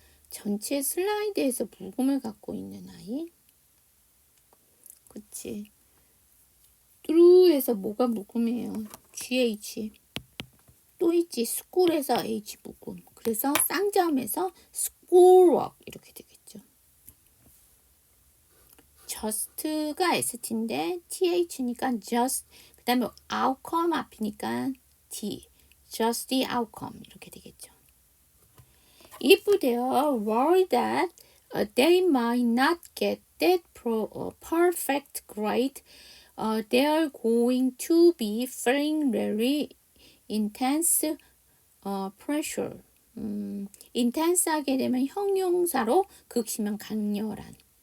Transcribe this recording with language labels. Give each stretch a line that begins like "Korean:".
Korean: 전체 슬라이드에서 묵음을 갖고 있는 아이. 그치? through에서 뭐가 묵음이에요? GH. 또 있지. school에서 H 묵음. 그래서 쌍자음에서 schoolwork 이렇게 되겠죠. just가 ST인데 TH니까 just. 그 다음에 outcome 앞이니까 D.
English: just the outcome
Korean: 이렇게 되겠죠.
English: If they are worried that they might not get that perfect grade, they are going to be feeling very intense pressure.
Korean: intense 하게 되면 형용사로 극심한 강렬한.